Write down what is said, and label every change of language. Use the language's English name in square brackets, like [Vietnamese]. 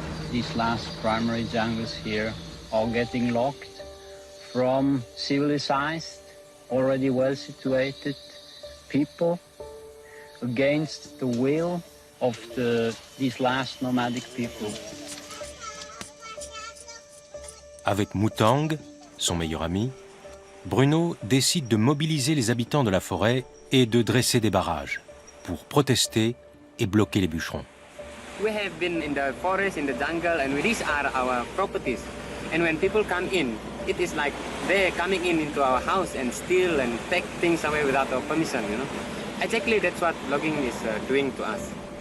[English] These last primary jungles here are getting locked from civilized, already well situated people against the will of these last nomadic people. [French] Avec Mutang, son meilleur ami, Bruno décide de mobiliser les habitants de la forêt et de dresser des barrages pour protester et bloquer les bûcherons. [English] We have been in the forest, in the jungle, and these are our properties. And when people come in, it is like they're coming into our house and steal and take things away without our permission, you know. Exactly, that's what logging is doing to us.